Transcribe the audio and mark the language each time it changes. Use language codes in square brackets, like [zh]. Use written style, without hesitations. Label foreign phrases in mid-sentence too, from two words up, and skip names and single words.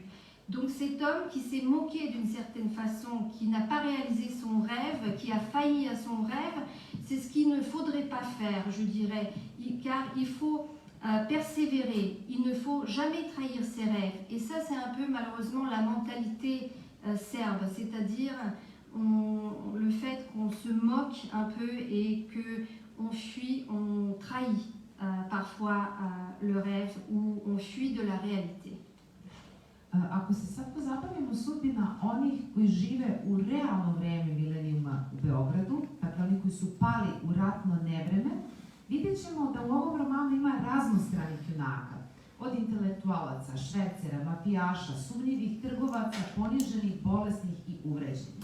[fr] Donc cet homme qui s'est moqué d'une certaine façon, qui n'a pas réalisé son rêve, qui a failli à son rêve, c'est ce qu'il ne faudrait pas faire, je dirais, car il faut persévérer, il ne faut jamais trahir ses rêves. Et ça, c'est un peu malheureusement la mentalité serbe, c'est-à-dire le fait qu'on se moque un peu et qu'on fuit, on trahit parfois le rêve ou on fuit de la réalité. [sr] Ako se sad pozabavimo sudbina onih koji žive u realno vreme milenijuma u Beogradu, dakle oni koji su pali u ratno nevreme, vidjet ćemo da u ovom romanu ima raznostranih junaka. Od intelektualaca, švercera, mafijaša, sumnjivih trgovaca, poniženih, bolesnih i uvređenih.